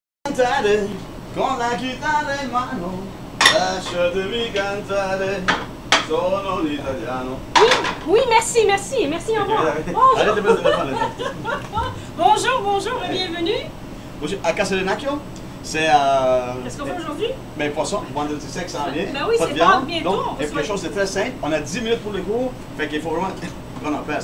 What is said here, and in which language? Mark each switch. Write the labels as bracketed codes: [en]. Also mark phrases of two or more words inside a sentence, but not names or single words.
[it] Cantare con la chitarra in mano, lasciatemi cantare, sono un italiano. [fr] Oui, oui, merci, merci, merci, au revoir. Arrête de me téléphoner. Bonjour, bonjour et bienvenue. Bonjour, à Castellinacchio, c'est Qu'est-ce qu'on fait aujourd'hui? ben poisson, vendredi sec sans rien. Ben oui, pas de c'est viande. Pâques bientôt, Donc, on va se quelque chose de très simple. On a 10 minutes pour le cours, fait qu'il faut vraiment prendre en paix.